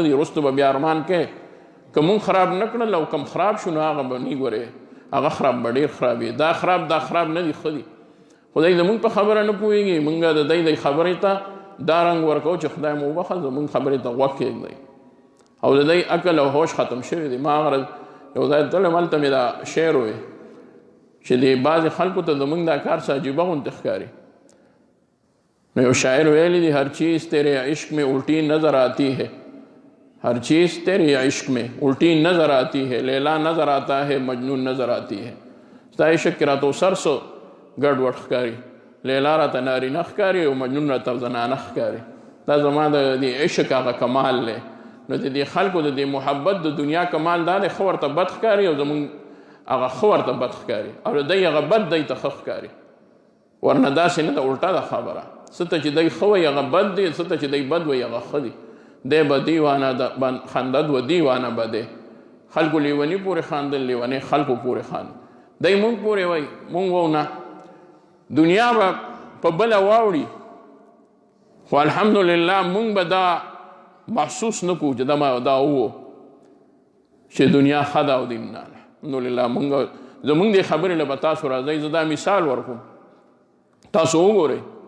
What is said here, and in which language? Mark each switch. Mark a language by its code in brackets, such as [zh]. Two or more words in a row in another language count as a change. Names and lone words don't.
[ps] دي وروسته به بیا ارمان کوې که مونږ خراب نه کړل او کم خراب شو نو هغه به نه ګورې هغه خراب به ډېر خرابېږي دا خراب نه دي ښه دي خو دی زمونږ په خبره نه پوهېږي مونږ د دی خبرې ته دا رنګ ورکوو چې خدای مو وبخل زمونږ خبرې ته غوږ کېږدئ او د دی عقل او هوش ختم شوی دی ما هغه یو ځای تلم هلته مې دا شعر وی چې د بعضې خلکو ته زمونږ دا کار څه عجیبه غوندې ښکاري نو یو شاعر ویلی دی [ur] هر چیز تیرے عشق میں الٹی نظر آتی ہے ہر چیز تیرے عشق میں الٹی نظر آتی ہے لیلا نظر آتا ہے مجنون نظر آتی ہے [ps] ستا عشق کې راته سر څه ګډ وډ ښکاري لیلا راته نارینه ښکاري او مجنون راته زنانه ښکاري دا زما د دې عشق هغه کمال دی نو د دې خلکو د دې محبت د دنیا کمال دا دی ښه ورته بد ښکاري او زمونږ هغه ښه ورته بد ښکاري او د دی هغه بد دی ته ښه ښکاري ورنه داسې نه ده الټه ده خبره څه ته چې دی ښه وایي هغه بد دی څه ته چې دی بد وایي هغه ښه دي دی به دیوانه خندد و دیوانه به دی خلکو لیوني پورې خاندل لیونی خلکو پورې خاندل دی مونږ پورې وایي مونږ وو نه دنیا به په بله واوړي خو الحمدلله مونږ به دا محسوس نه کړو چې دا وو چې دنیا ښه ده او دین نه الحمدلله زمونږ دې خبرې له به تاسو راځئ زه دا مثال ورکوم تاسو وګورئ